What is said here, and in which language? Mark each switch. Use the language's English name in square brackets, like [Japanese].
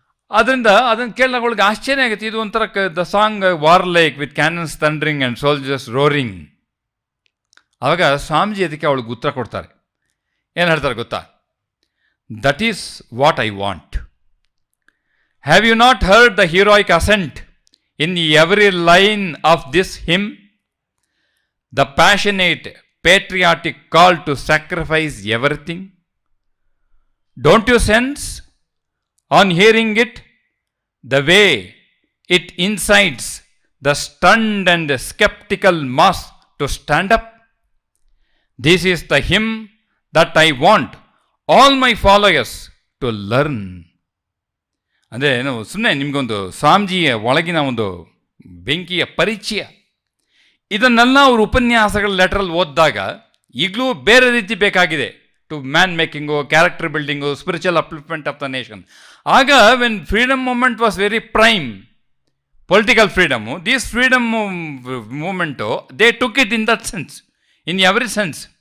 [Kannada] ಅದರಿಂದ ಅದನ್ನು ಕೇಳಿದಾಗ ಅವಳಿಗೆ ಆಶ್ಚರ್ಯ ಆಗುತ್ತೆ. ಇದು ಒಂಥರ [English] The song war like with cannons thundering and soldiers roaring. [Kannada] ಆವಾಗ ಸ್ವಾಮೀಜಿ ಅದಕ್ಕೆ ಅವಳಿಗೆ ಉತ್ತರ ಕೊಡ್ತಾರೆ. ಏನು ಹೇಳ್ತಾರೆ ಗೊತ್ತಾ? [English] That is what I want. Have you not heard the heroic accent in every line of this hymn? The passionate patriotic call to sacrifice everything? Don't you sense, on hearing it, the way it incites the stunned and skeptical mass to stand up? This is the hymn that I want all my followers to learn. [Kannada] ಅಂದರೆ ಸುಮ್ಮನೆ ನಿಮಗೊಂದು ಸ್ವಾಮೀಜಿಯ ಒಳಗಿನ ಒಂದು ಬೆಂಕಿಯ ಪರಿಚಯ. ಇದನ್ನೆಲ್ಲ ಅವರು ಉಪನ್ಯಾಸಗಳ ಲೆಟ್ರಲ್ಲಿ ಓದಿದಾಗ ಈಗಲೂ ಬೇರೆ ರೀತಿ ಬೇಕಾಗಿದೆ [English] To man making, character building, spiritual upliftment of the nation. ಆಗ when freedom movement was very prime, political freedom, this freedom movement they took it in that sense, in every sense.